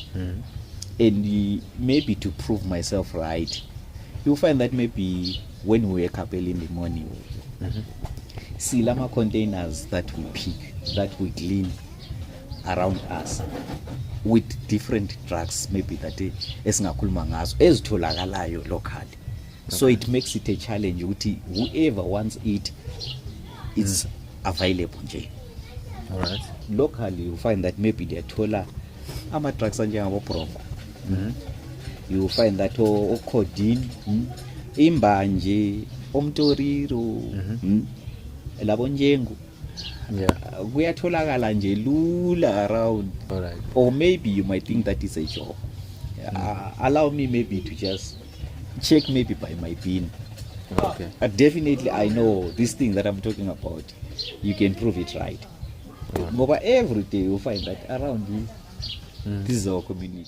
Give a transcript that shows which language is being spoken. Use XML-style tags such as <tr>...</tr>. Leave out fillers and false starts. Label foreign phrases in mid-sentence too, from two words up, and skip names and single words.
<en>And maybe to prove myself right, you'll find that maybe when we wake up early in the morning, see lama containers that we pick, that we clean around us with different drugs maybe that</en> <nd>esingakhuluma ngazo ezitholakalayo</nd> <en>locally. So it makes it a challenge ukuthi whoever wants it is available nje. All right. Locally you find that maybe they</en> <nd>thola ama</nd> <en>drugs anjengabo bronco. You find that codeine,</en> <nd>imbanje, omtoriro, labo njengu.</nd> <en>Yeah.</en> <nd>Kuyatholakala nje lula around.</nd> <en>All right. Or maybe you might think that is a job. Allow me maybe to just check maybe by my bin. Okay. Definitely I know this thing that I'm talking about, you can prove it right. But every day you find that around you, this is our community.</en>